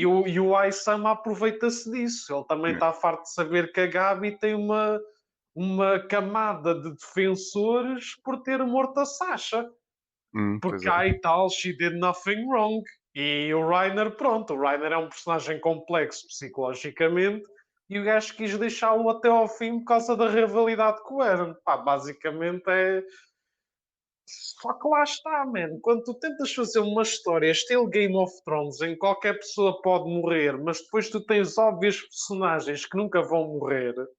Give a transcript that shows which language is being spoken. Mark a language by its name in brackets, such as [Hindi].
[Portuguese] E o Aysama aproveita-se disso. Ele também [English] Yeah. [Portuguese] está farto de saber que a Gabi tem uma camada de defensores por ter morto a Sasha. Pois Porque é. há e tal, [English] she did nothing wrong. [Portuguese] E o Reiner, pronto, o Reiner é um personagem complexo psicologicamente e o gajo quis deixá-lo até ao fim por causa da rivalidade com o Eren. Pá, basicamente é. Só que lá está, man. Quando tu tentas fazer uma história estilo Game of Thrones, em que qualquer pessoa pode morrer, mas depois tu tens óbvios personagens que nunca vão morrer,